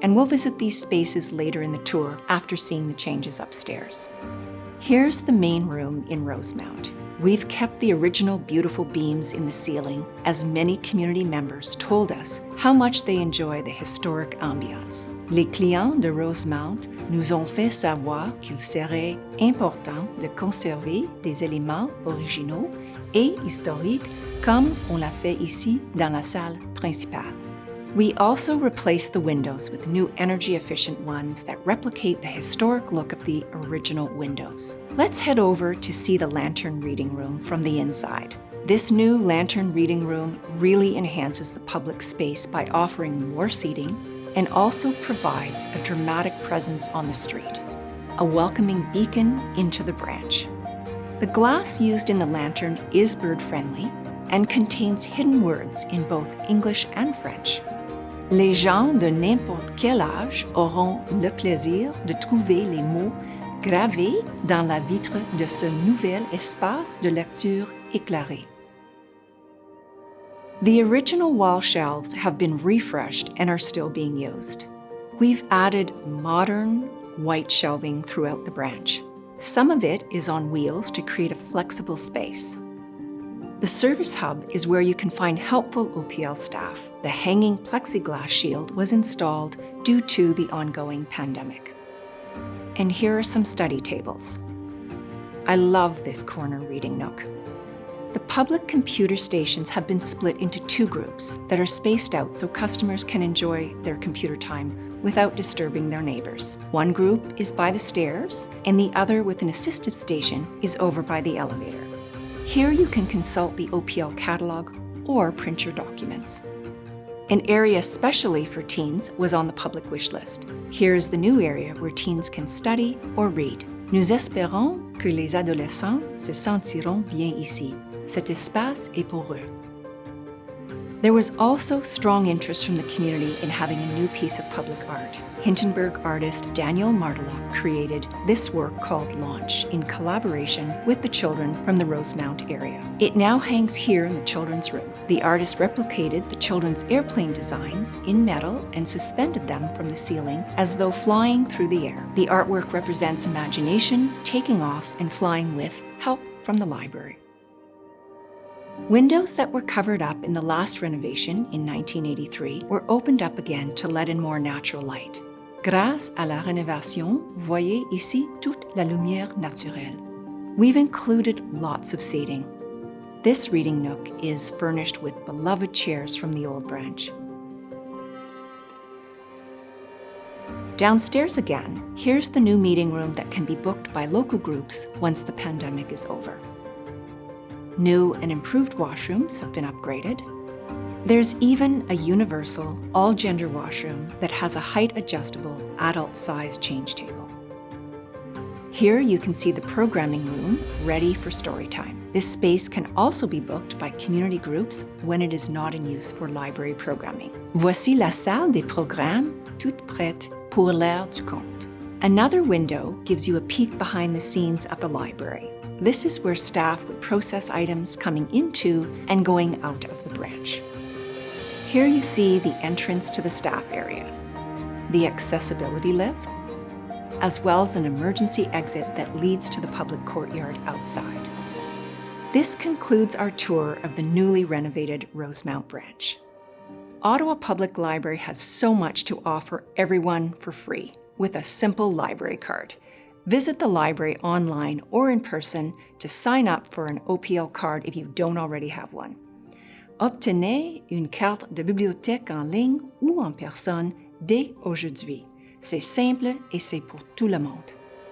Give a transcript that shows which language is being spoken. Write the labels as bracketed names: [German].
[English] And we'll visit these spaces later in the tour after seeing the changes upstairs. Here's the main room in Rosemount. We've kept the original beautiful beams in the ceiling, as many community members told us how much they enjoy the historic ambiance. [French] Les clients de Rosemount nous ont fait savoir qu'il serait important de conserver des éléments originaux et historiques comme on l'a fait ici dans la salle principale. [English] We also replaced the windows with new energy-efficient ones that replicate the historic look of the original windows. Let's head over to see the lantern reading room from the inside. This new lantern reading room really enhances the public space by offering more seating and also provides a dramatic presence on the street, a welcoming beacon into the branch. The glass used in the lantern is bird-friendly and contains hidden words in both English and French. [French] Les gens de n'importe quel âge auront le plaisir de trouver les mots gravés dans la vitre de ce nouvel espace de lecture éclairé. [English] The original wall shelves have been refreshed and are still being used. We've added modern, white shelving throughout the branch. Some of it is on wheels to create a flexible space. The service hub is where you can find helpful OPL staff. The hanging plexiglass shield was installed due to the ongoing pandemic. And here are some study tables. I love this corner reading nook. The public computer stations have been split into two groups that are spaced out so customers can enjoy their computer time without disturbing their neighbors. One group is by the stairs, and the other with an assistive station is over by the elevator. Here you can consult the OPL catalog or print your documents. An area specially for teens was on the public wish list. Here is the new area where teens can study or read. [French] Nous espérons que les adolescents se sentiront bien ici. Cet espace est pour eux. [English] There was also strong interest from the community in having a new piece of public art. Hintonburg artist Daniel Martelot created this work called Launch in collaboration with the children from the Rosemount area. It now hangs here in the children's room. The artist replicated the children's airplane designs in metal and suspended them from the ceiling as though flying through the air. The artwork represents imagination taking off and flying with help from the library. Windows that were covered up in the last renovation in 1983 were opened up again to let in more natural light. [French] Grâce à la rénovation, voyez ici toute la lumière naturelle. [English] We've included lots of seating. This reading nook is furnished with beloved chairs from the old branch. Downstairs again, here's the new meeting room that can be booked by local groups once the pandemic is over. New and improved washrooms have been upgraded. There's even a universal, all-gender washroom that has a height-adjustable, adult-size change table. Here you can see the programming room ready for story time. This space can also be booked by community groups when it is not in use for library programming. [French] Voici la salle des programmes, toute prête pour l'heure du conte. [English] Another window gives you a peek behind the scenes at the library. This is where staff would process items coming into and going out of the branch. Here you see the entrance to the staff area, the accessibility lift, as well as an emergency exit that leads to the public courtyard outside. This concludes our tour of the newly renovated Rosemount branch. Ottawa Public Library has so much to offer everyone for free with a simple library card. Visit the library online or in person to sign up for an OPL card if you don't already have one. [French] Obtenez une carte de bibliothèque en ligne ou en personne dès aujourd'hui. C'est simple et c'est pour tout le monde.